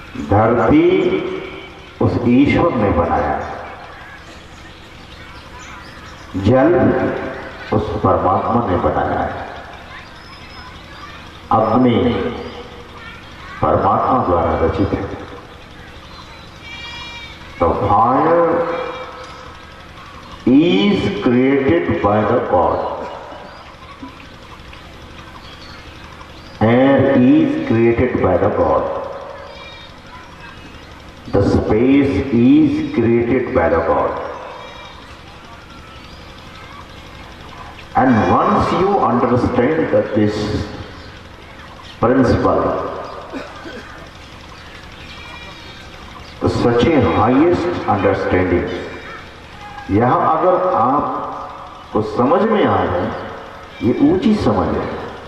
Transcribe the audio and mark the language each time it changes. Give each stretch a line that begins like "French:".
Hindi: धरती उस ईश्वर ने बनाया, जल उस परमात्मा ने बनाया है, अग्नि परमात्मा द्वारा रचित है।
English: तो fire is created by the God, air is created by the God, the space is created by the God. And once you understand that this principle, such a highest understanding,
Hindi: यहां अगर आपको समझ में आ जाए, ये ऊंची समझ है।